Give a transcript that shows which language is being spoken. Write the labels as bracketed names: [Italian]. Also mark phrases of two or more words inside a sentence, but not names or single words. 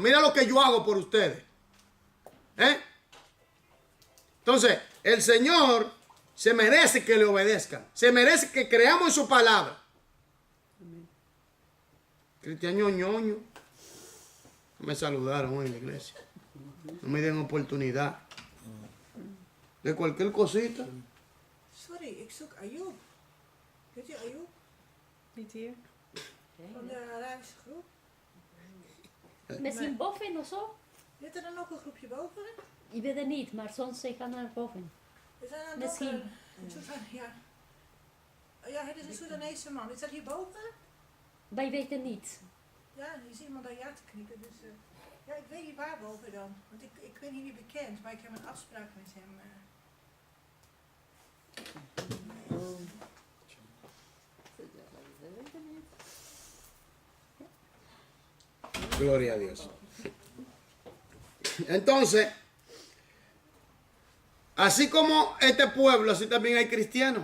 [Spanish] Mira lo que yo hago por ustedes. Entonces, el Señor se merece que le obedezcan. Se merece que creamos en su palabra. Cristiano ñoño. No me saludaron hoy en la iglesia. No me den oportunidad. De cualquier cosita. [Dutch] Sorry, ik zoek Ayoub. Weet je Ayoub? Niet hier. Van de Arabische groep. Misschien boven of zo? Zit er dan ook een groepje boven? Ik weet het niet, maar soms ze gaan naar boven. Is dat dan Misschien. ook een Soedan, ja. Ja, het is een Soedanese man. Is dat hierboven? Wij weten niet. Ja, je ziet iemand daar ja te knikken. Dus, ja, ik weet niet waar boven dan. Want ik ben hier niet bekend, maar ik heb een afspraak met hem. [Spanish] Gloria a Dios. Entonces, así como este pueblo, así también hay cristianos.